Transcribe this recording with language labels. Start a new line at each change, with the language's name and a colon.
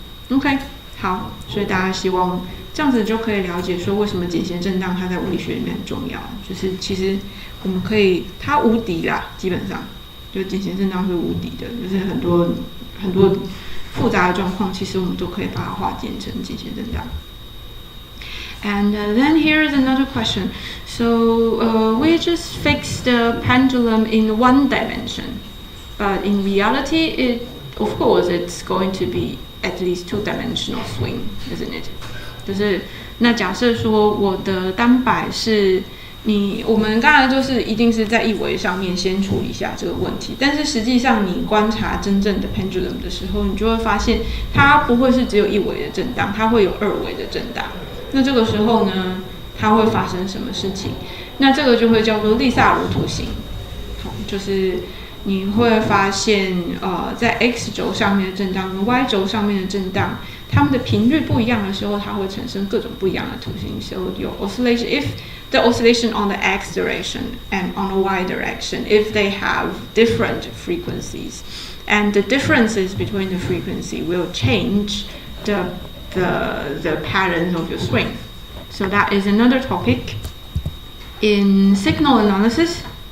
Chinese: OK， 好，所以大家希望这样子就可以了解说为什么简谐震荡它在物理学里面很重要。就是其实我们可以，它无敌啦，基本上就简谐震荡是无敌的，就是很多复杂的状况，其实我们都可以把它化简成简谐震荡。
English: And then here is another question. So we just fix the pendulum in 1 dimension, but in reality, of course, it's going to be at least 2-dimensional swing, isn't it?
Chinese: 就是那假设说我的单摆是我们刚才就是一定是在一维上面先处理一下这个问题，但是实际上你观察真正的 pendulum 的时候，你就会发现它不会是只有1维的震荡，它会有2维的震荡。那这个时候呢，它会发生什么事情？那这个就会叫做利萨鲁图形，就是你会发现，在 x 轴上面的震荡跟 y 轴上面的震荡，它们的频率不一样的时候，它会产生各种不一样的图形。
English: So your oscillation, if the oscillation on the x direction and on the y direction, if they have different frequencies, and the differences between the frequency will change the patterns of your swing. So that is another topic in signal analysis.